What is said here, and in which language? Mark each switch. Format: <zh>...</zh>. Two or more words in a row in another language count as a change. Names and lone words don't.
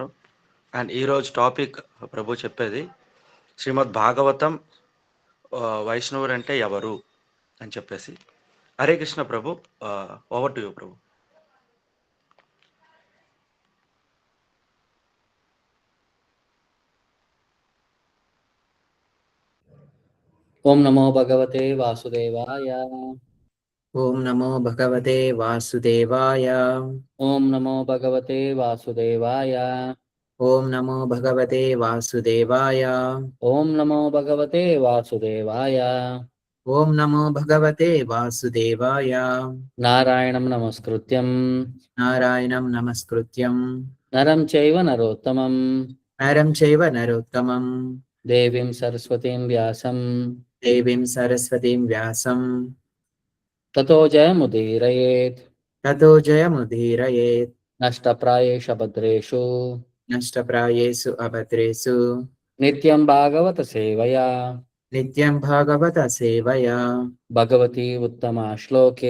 <te>అండ్ ఈరోజు టాపిక్ ప్రభు చెప్పేది శ్రీమద్ భాగవతం వైష్ణవుడు అంటే ఎవరు అని చెప్పేసి. హరే కృష్ణ ప్రభు,</te> <en>over to you</en> <te>ప్రభు.</te> <sa>ఓం నమో భగవతే వాసుదేవాయ. ఓం నమో భగవతే వాసుదేవాయ. ఓం నమో భగవతే వాసుదేవాయ. ఓం నమో భగవతే వాసుదేవాయ. ఓం నమో భగవతే వాసుదేవాయ. ఓం నమో భగవతే వాసుదేవాయ. నారాయణం నమస్కృత్యం నారాయణం నమస్కృత్యం నరం చైవ నరోత్తమం నరం చైవ నరోత్తమం దేవీం సరస్వతీం వ్యాసం దేవీం సరస్వతీం వ్యాసం తతో జయముదీరయేత్. తతో జయముదీరయేత్. నష్టప్రాయేష భద్రేషు నష్టప్రాయేషు అభద్రేషు నిత్యం భాగవత సేవయా నిత్యం భాగవత సేవయా భగవతి ఉత్తమ శ్లోకే</sa>